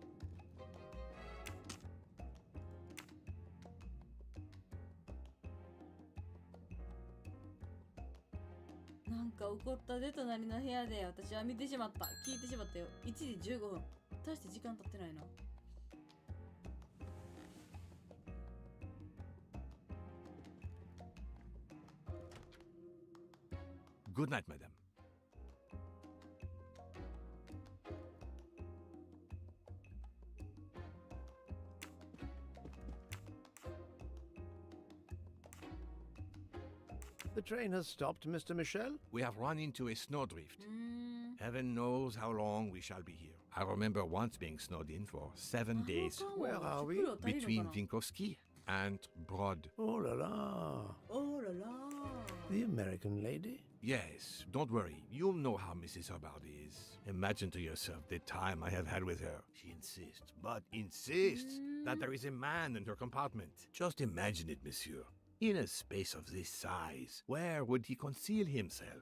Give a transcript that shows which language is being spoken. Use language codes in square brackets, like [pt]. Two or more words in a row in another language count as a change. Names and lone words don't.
[ja] なんか起こったで隣の部屋で私は見てしまった。聞いてしまったよ。1時15分。大して時間経ってないな。 [en] Good night, madame. The train has stopped, Mr. Michel? We have run into a snowdrift. Heaven knows how long we shall be here. I remember once being snowed in for 7 days. Where are we? Between Vinkovsky and Brod. [fr] Oh la la. Oh la la. [en] The American lady? Yes, don't worry. You'll know how Mrs. Hubbard is. Imagine to yourself the time I have had with her. She insists, but insists, that there is a man in her compartment. Just imagine it, monsieur. In a space of this size, where would he conceal himself?